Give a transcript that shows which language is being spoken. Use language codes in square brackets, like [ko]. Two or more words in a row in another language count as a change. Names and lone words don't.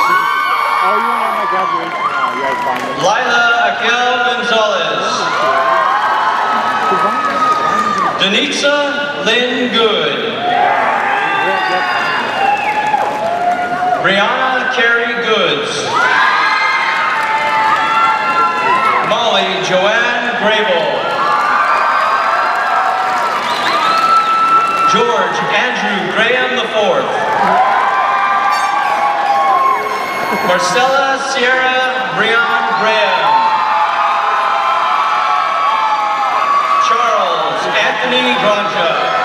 [en] Lila Akel Gonzalez. Denitza Lynn Good. Brianna Carey Goods. Molly Joanne Grable. George Andrew Graham IV. Marcella Sierra Brian Graham. Charles Anthony Granja.